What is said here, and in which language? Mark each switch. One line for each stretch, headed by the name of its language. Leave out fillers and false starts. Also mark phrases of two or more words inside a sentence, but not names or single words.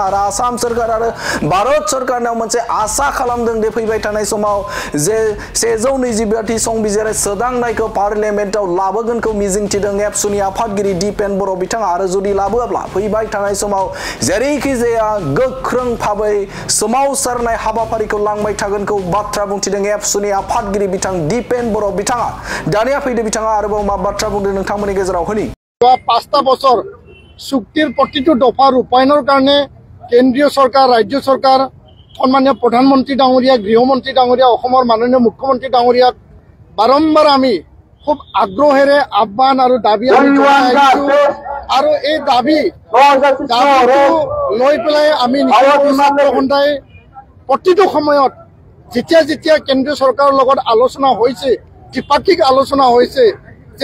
Bodo: आरो आसाम सोरखार आरो भारत सोरखारनाव मोनसे आसा खालामदों दि फैबाय थानाय समाव जे 125 संबिजिर सोदांनायखौ पार्लियामेन्टआव लाबोगोनखौ मिजिंथिदों एबसुनि आफादगिरि दिपेन बर' बिथाङा। आरो जुदि लाबोआब्ला फैबाय थानाय समाव जेरैखि जाया गोख्रों भाबै सोमावसारनाय हाबाफारिखौ लांबाय थागोनखौ बाथ्रा बुंथिदों एबसुनि आफादगिरि बिथां दिपेन बर' बिथाङा। दानिया फैदो बिथाङा आरोबाव मा बाथ्रा बुंदों नोंथांमोननि गेजेराव होनि।
Assamese: 5টা বছর চুক্তির প্রতিটো দফা রূপায়ণের কারণে কেন্দ্রীয় সরকার, রাজ্য সরকার, সম্মানীয় প্রধানমন্ত্রী ডাঙরিয়া, গৃহমন্ত্রী ডাঙরিয়া, মাননীয় মুখ্যমন্ত্রী ডাঙরিয়াক বারম্বার আমি খুব আগ্রহেৰে আহ্বান আৰু দাবী আমি জনাই আহিছো। আৰু এই দাবীটো লৈ পেলাই আমি নিশা সন্ধাই প্ৰতিটো সময়ত যেতিয়া কেন্দ্ৰীয় চৰকাৰৰ লগত আলোচনা হৈছে, দ্বিপাক্ষিক আলোচনা হৈছে যে